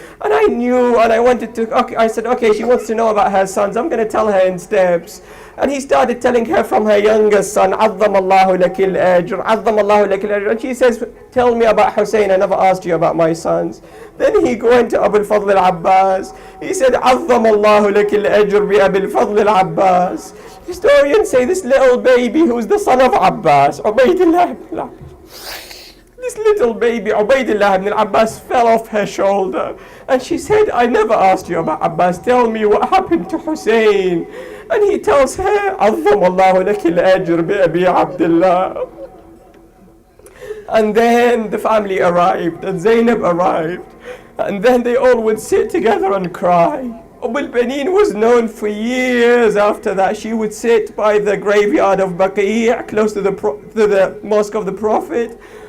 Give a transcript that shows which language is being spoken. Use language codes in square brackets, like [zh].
[en] And I knew, and I wanted to, okay, I said, okay, she wants to know about her sons. I'm going to tell her in steps. And he started telling her from her youngest son, [ar] عظم الله لك الأجر, [en] عظم الله لك الأجر. And she says, tell me about Hussein, I never asked you about my sons. Then he went to Abu al-Fadl al-Abbas. He said, [ar] عظم الله لك الأجر بأبي الفضل al-Abbas. [en] Historians say this little baby who's the son of Abbas, Ubaydullah ibn al-Abbas. This little baby, Ubaydullah ibn al-Abbas, fell off her shoulder. And she said, I never asked you about Abbas. Tell me what happened to Hussein. And he tells her, [ar] عظم الله لك الأجر بأبي عبد الله. [en] And then the family arrived, and Zainab arrived. And then they all would sit together and cry. al-Banin was known for years after that. She would sit by the graveyard of Baqi', close to the mosque of the Prophet.